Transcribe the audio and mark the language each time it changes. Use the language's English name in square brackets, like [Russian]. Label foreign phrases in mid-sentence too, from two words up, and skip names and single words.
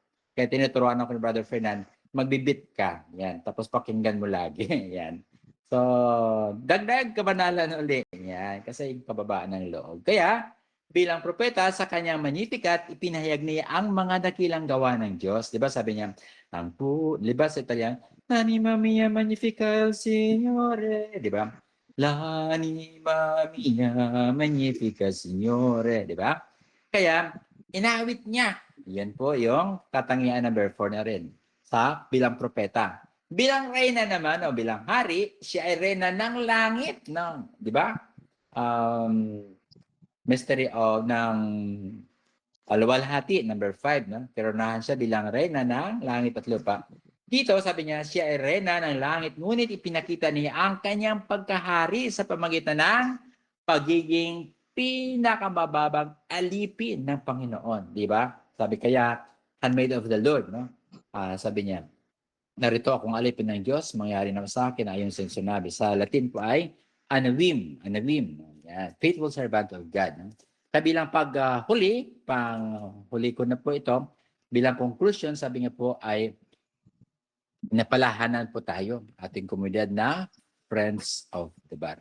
[Filipino] Kaya tinuturuan ako ni Brother Fernan, magbibit ka. Yan. Tapos pakinggan mo lagi. Yan. So, dagdag kabanalan ulit. Yan. Kasi yung kababaan ng loob. Kaya, bilang propeta sa kanyang Magnificat, ipinahayag niya ang mga dakilang gawa ng Diyos. Di ba sabi niya, di ba sa Italian, [Italian] L'anima mia magnifica il Signore. [Filipino] Di ba? [Italian] L'anima mia magnifica il Signore. [Filipino] Di ba? kaya inawit niya. Yan po yung katangian number 4 na rin sa bilang propeta. Bilang reyna naman o bilang hari, siya ay reyna ng langit. No? Di ba? [English] Mystery of [Filipino] ng Aluwalhati, number 5. No? Kironahan siya bilang reyna ng langit at lupa. Dito, sabi niya, siya ay reyna ng langit, ngunit ipinakita niya ang kanyang pagkahari sa pamagitan ng pagiging pinakamababang alipin ng Panginoon. Di ba? Sabi kaya, [English] handmaid of the Lord. No? [Filipino] Sabi niya, narito akong alipin ng Diyos, mangyari naman sa akin ayon sa sinabi. Sa Latin po ay anavim. Yan. [English] Faithful servant of God. [Filipino] No? Sa bilang paghuli, panghuli ko na po ito, bilang conclusion, sabi nga po ay napalahanan po tayo, ating komunidad na Friends of the Bar.